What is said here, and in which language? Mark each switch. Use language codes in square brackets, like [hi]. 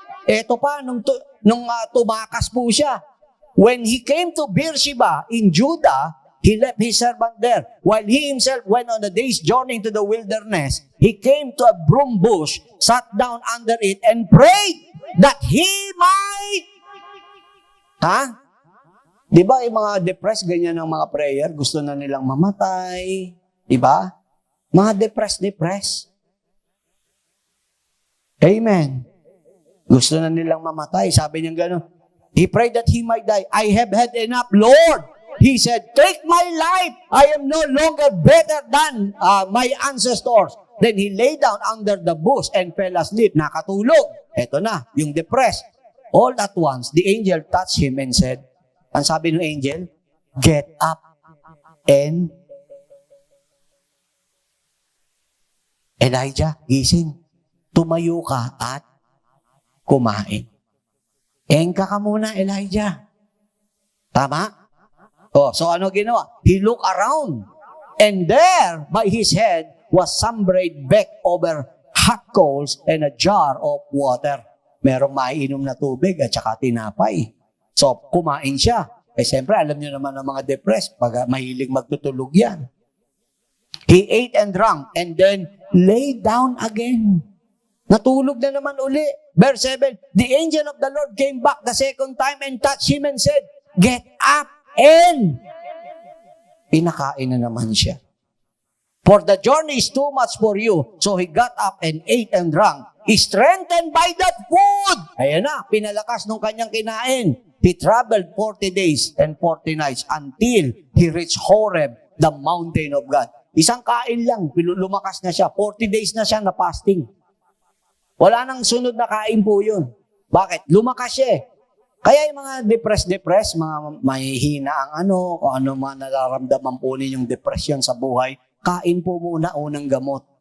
[tl] Eto pa, nung tumakas po siya. [en] When he came to Beersheba in Judah, he left his servant there. While he himself went on a day's journey to the wilderness, he came to a broom bush, sat down under it, and prayed that he might... [tl] Di ba yung mga depressed, ganyan ang mga prayer, gusto na nilang mamatay. Di ba? Mga depressed. Amen. Gusto na nilang mamatay. Sabi niya gano'n, [en] he prayed that he might die. I have had enough, Lord. He said, take my life. I am no longer better than my ancestors. Then he lay down under the bush and fell asleep. [tl] Nakatulog. Eto na, yung depressed. [en] All at once, the angel touched him and said, [tl] ang sabi ng angel, [en] get up and Elijah, [tl] gising. Tumayo ka at kumain. Engka ka muna, Elijah. Tama? [en] So [tl] ano ginawa? [en] He looked around. And there, by his head, was some bread baked over hot coals and a jar of water. [tl] Merong maiinom na tubig at saka tinapay. So, kumain siya. Siyempre, alam niyo naman ang mga depressed, pag mahilig magtutulog yan. [en] He ate and drank and then lay down again. [tl] Natulog na naman uli. [en] Verse 7, the angel of the Lord came back the second time and touched him and said, get up and [tl] pinakain na naman siya. [en] For the journey is too much for you. So he got up and ate and drank. He strengthened by that food. [tl] Ayan na, pinalakas nung kanyang kinain. [en] He traveled 40 days and 40 nights until he reached Horeb, the mountain of God. [tl] Isang kain lang, lumakas na siya. 40 days na siya na fasting. Wala nang sunod na kain po yun. Bakit? Lumakas siya eh. Kaya yung mga depressed, mga mahihina ang kung ano mga nararamdaman po ninyong depression sa buhay, kain po muna unang gamot.